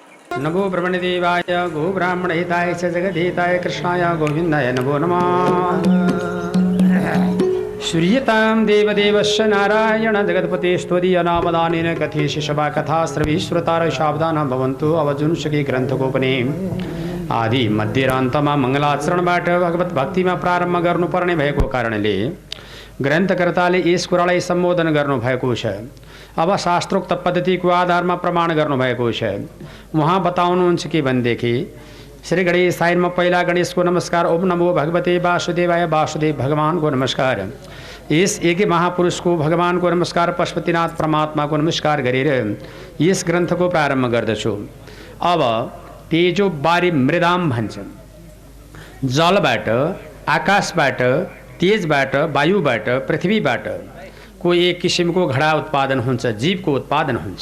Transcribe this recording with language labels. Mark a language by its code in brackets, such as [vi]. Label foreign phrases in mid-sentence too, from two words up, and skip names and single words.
[sa] नमो ब्रह्मणदेवाय गो ब्राह्मण हिताय च जगद्धिताय कृष्णाय गोविंदाय नमो नमः। श्रूयतां देवदेवस्य नारायण जगत्पते स्तुतीय नामदानेन कथेषि सभा कथा श्रवी श्रोतार सावधान भवन्तु। [ne] अवजुंसकी ग्रन्थकोपने आदि मध्य र अन्तमा मङ्गलाचरणबाट भगवत भक्तिमा प्रारम्भ गर्नुपर्ने भएको कारणले ग्रन्थकर्ताले यस कुरालाई सम्बोधन गर्नुभएको छ। अब शास्त्रोक्त पद्धतिको आधारमा प्रमाण गर्नुभएको छ। उहाँ बताउनुहुन्छ कि भनेदेखि श्री गणेश साइनमा पहिला गणेशको नमस्कार, [sa] ओम नमो भगवते वासुदेवाय, [ne] वासुदेव भगवानको नमस्कार। यस एक महापुरुषको भगवानको नमस्कार, पशुपतिनाथ परमात्माको नमस्कार गरेर यस ग्रन्थको प्रारम्भ गर्दछु। अब [sa] तेजो बारी मृदाम [ne] भन्छन्। जलबाट, आकाशबाट, तेजबाट, वायुबाट, पृथ्वीबाट को एक किसिमको घडा उत्पादन हुन्छ, जीवको उत्पादन हुन्छ।